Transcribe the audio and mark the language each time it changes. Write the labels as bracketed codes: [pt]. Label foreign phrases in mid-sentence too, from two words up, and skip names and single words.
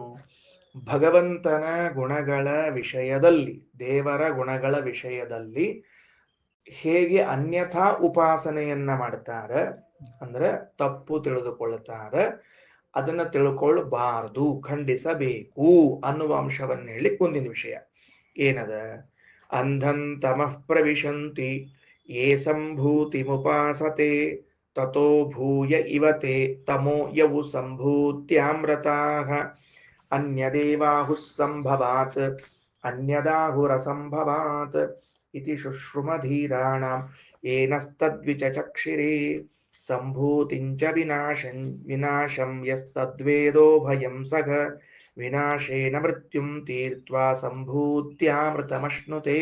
[kn] ಭಗವಂತನ ಗುಣಗಳ ವಿಷಯದಲ್ಲಿ, ದೇವರ ಗುಣಗಳ ವಿಷಯದಲ್ಲಿ ಹೇಗೆ ಅನ್ಯಥಾ ಉಪಾಸನೆಯನ್ನ ಮಾಡ್ತಾರೆ ಅಂದ್ರೆ ತಪ್ಪು ತಿಳಿದುಕೊಳ್ತಾರೆ, ಅದನ್ನ ತಿಳ್ಕೊಳ್ಬಾರ್ದು, ಖಂಡಿಸಬೇಕು ಅನ್ನುವ ಅಂಶವನ್ನ ಹೇಳಿ ಮುಂದಿನ ವಿಷಯ ಏನದ? [sa] ಅಂಧಂ ತಮಃ ಪ್ರವಿಶಂತಿ ಯೇ ಸಂಭೂತಿ ಮುಪಾಸತೆ ತತೋ ಭೂಯ ಇವತೆ ತಮೋ ಯವು ಸಂಭೂತ್ಯಾಮೃತಾಃ ಅನ್ಯದೇವಾಹುಃ ಸಂಭವಾತ್ ಅನ್ಯದಾಹುರಸಂಭವಾತ್ ಇತಿ ಶುಶ್ರುಮಧೀರಾಣಾಂ ಏನಸ್ತದ್ವಿಚಕ್ಷಿರೇ ಸಂಭೂತಿಂಚ ವಿನಾಶಂ ಯಸ್ತದ್ವೇದೋ ಭಯಂ ಸಘ ವಿನಾಶೇನ ಮೃತ್ಯುಂ ತೀರ್ತ್ವಾ ಸಂಭೂತ್ಯಾಮೃತಮಶ್ನುತೆ.